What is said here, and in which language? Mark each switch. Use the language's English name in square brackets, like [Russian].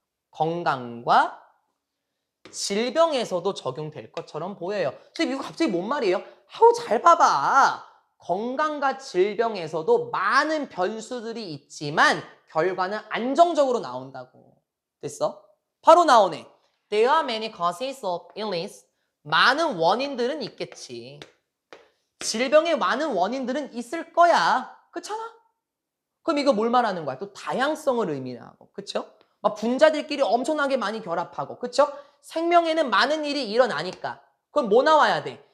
[Korean] 건강과 질병에서도 적용될 것처럼 보여요. 근데 이거 갑자기 뭔 말이에요? 아우 잘 봐봐. 건강과 질병에서도 많은 변수들이 있지만 결과는 안정적으로 나온다고. 됐어? 바로 나오네. [English] There are many causes of illness. [Korean] 많은 원인들은 있겠지. 질병의 많은 원인들은 있을 거야. 그렇잖아? 그럼 이거 뭘 말하는 거야? 또 다양성을 의미하고. 그쵸? 막 분자들끼리 엄청나게 많이 결합하고. 그쵸? 생명에는 많은 일이 일어나니까. 그럼 뭐 나와야 돼?